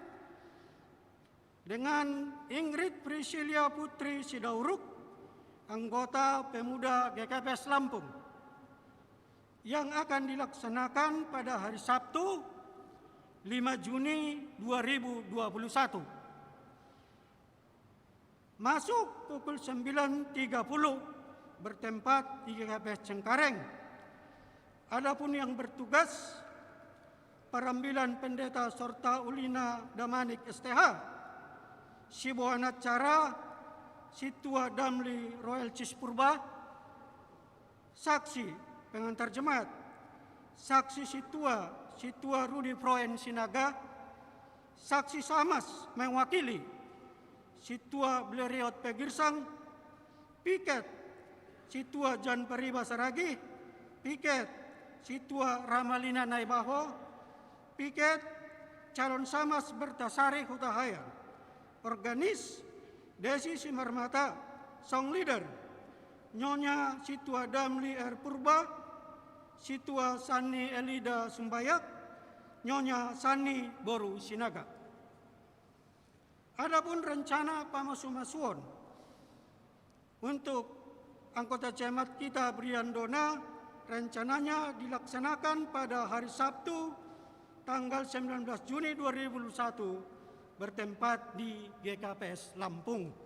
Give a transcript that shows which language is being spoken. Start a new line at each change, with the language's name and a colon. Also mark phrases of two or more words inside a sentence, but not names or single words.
Indonesian: dengan Ingrid Priscilia Putri Sidauruk, anggota pemuda GKPS Lampung, yang akan dilaksanakan pada hari Sabtu 5 Juni 2021. Masuk pukul 9.30 bertempat di GKPS Cengkareng. Adapun yang bertugas Perambilan Pendeta Sorta Ulina Damanik STH, Sibuana Cara Situa Damli Royal Cis Purba, saksi pengantar jemaat, saksi Situa Rudi Proen Sinaga, saksi Samas mewakili Situa Bleriot Pegirsang, piket Situa Jan Periba Saragi, piket Situa Ramalina Naibaho, piket calon Samas Bertasari Hutahayan, organis Desi Simarmata,
English: song leader
Indonesian: Nyonya Situa Damli R. Purba, Situa Sani Elida Sumbayak, Nyonya Sani Boru Sinaga. Adapun rencana pamasumasuon untuk anggota jemaat kita Brian Dona, rencananya dilaksanakan pada hari Sabtu tanggal 19 Juni 2021 bertempat di GKPS Lampung.